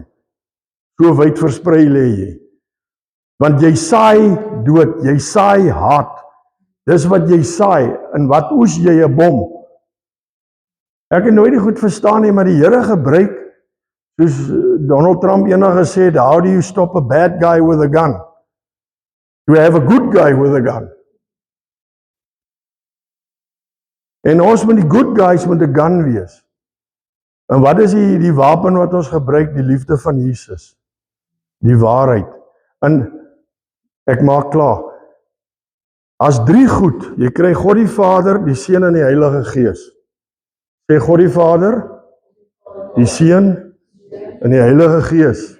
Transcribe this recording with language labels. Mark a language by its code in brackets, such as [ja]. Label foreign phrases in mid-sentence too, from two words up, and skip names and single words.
[af] So wyd versprei lê jy. Want jy saai dood, jy saai haat. Dis wat jy saai, en wat oes jy 'n bom? Ek het nooit die goed verstaan nie, maar die Here gebruik, soos Donald Trump eendag gesê het, [en] how do you stop a bad guy with a gun? Do you have a good guy with a gun? [af] En ons moet die [en] good guys [af] met 'n gun wees. En wat is die wapen wat ons gebruik? Die liefde van Jesus. Die waarheid. En ek maak klaar. As drie goed, jy kry God die Vader, die Seun en die Heilige Gees. Sê God die Vader, die Seun en die Heilige Gees.